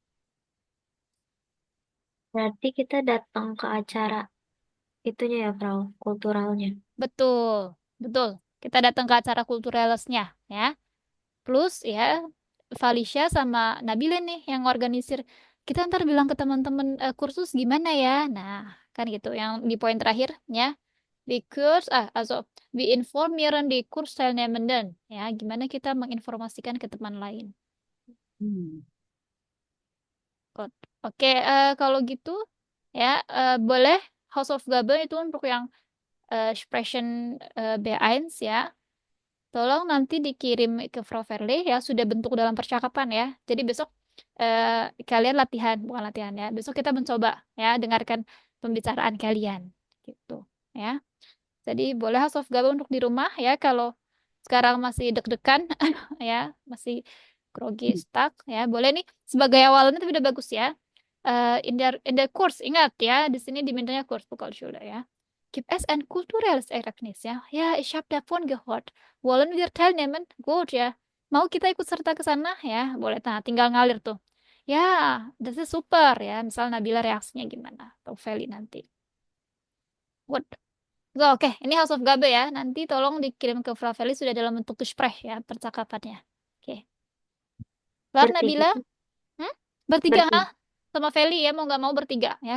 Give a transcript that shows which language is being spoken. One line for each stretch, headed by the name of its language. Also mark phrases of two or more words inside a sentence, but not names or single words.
Indonesian: Berarti kita datang ke acara itunya ya, Frau, kulturalnya. Betul, betul. Kita datang ke acara kulturalesnya ya. Plus ya, Felicia sama Nabila nih yang organisir. Kita ntar bilang ke teman-teman kursus gimana ya. Nah, kan gitu. Yang di poin terakhir ya.
German: Di kurs, also, we informieren die Kursteilnehmenden.
Indonesian: Ya, gimana kita menginformasikan ke teman lain. Hmm. Good. Oke, kalau gitu ya, boleh Hausaufgabe itu untuk yang Sprechen B1 ya. Tolong nanti dikirim ke Frau Verle ya, sudah bentuk dalam percakapan ya. Jadi besok kalian latihan, bukan latihan ya. Besok kita mencoba ya, dengarkan pembicaraan kalian gitu ya. Jadi boleh Hausaufgabe untuk di rumah ya. Kalau sekarang masih deg-degan ya, masih grogi, stuck ya. Boleh nih sebagai awalan itu udah bagus ya.
German: In der Kurs,
Indonesian: ingat ya, di sini dimintanya
German: Kurs Volksschule
Indonesian: ya.
German: Gibt es ein kulturelles Ereignis ya? Ya, ich habe davon gehört. Wollen wir teilnehmen? Gut ya.
Indonesian: Mau kita ikut serta ke sana ya? Boleh. Nah, tinggal ngalir tuh. Ya,
German: das ist super ya.
Indonesian: Misal Nabila reaksinya gimana? Atau Feli nanti. Good. So, oke. Ini House of Gabe ya. Nanti tolong dikirim ke Frau Feli sudah dalam bentuk Gespräch ya, percakapannya. Oke. Kelar Bertiga. Nabila? Hmm? Bertiga Bertiga. sama Feli ya, mau nggak mau bertiga ya.